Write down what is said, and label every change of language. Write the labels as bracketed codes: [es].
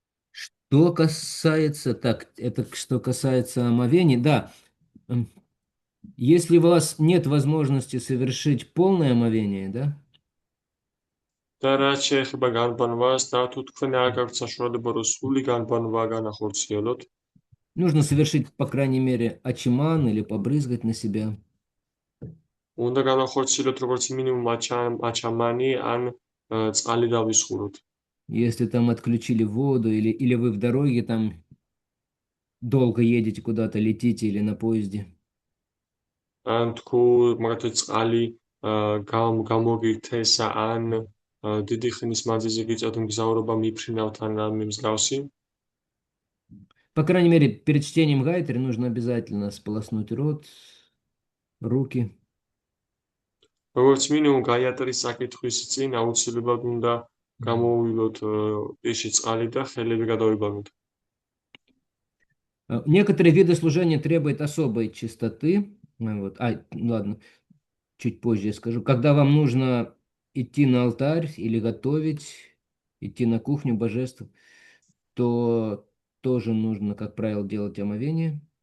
[ru] Что касается, так, это что касается омовений, да, если у вас нет возможности совершить полное омовение, да, [ka] და რაც შეეხება განბანვას და თუ თქვენ არ გაქვთ საშუალება რომ სრული განბანვა განახორციელოთ, [ru] нужно совершить, по крайней мере, ачиман или побрызгать на себя. [ka] უნდა განახორციელოთ როგორც მინიმუმ აჩამანი ან წყალი დავისხუროთ. [ru] Если там отключили воду или вы в дороге там долго едете куда-то, летите или на поезде. [ka] ან თუ მაგათი წყალი გამოგირთეს ან დიდი ხნის მანძილზე გიწევთ მგზავრობა მიფრინავთ ან რამე მსგავსი, [ru] По крайней мере, перед чтением Гайатри нужно обязательно сполоснуть рот, руки. [ka] როგორც მინიმუმ გაიატრის საკითხვის წინ აუცილებლად უნდა გამოუვილოთ პირში წყალი და ხელები გადავიბანოთ. [ru] Некоторые виды служения требуют особой чистоты. Вот. Ладно, чуть позже я скажу. Когда вам нужно идти на алтарь или готовить, идти на кухню божеств, то тоже нужно, как правило, делать омовение.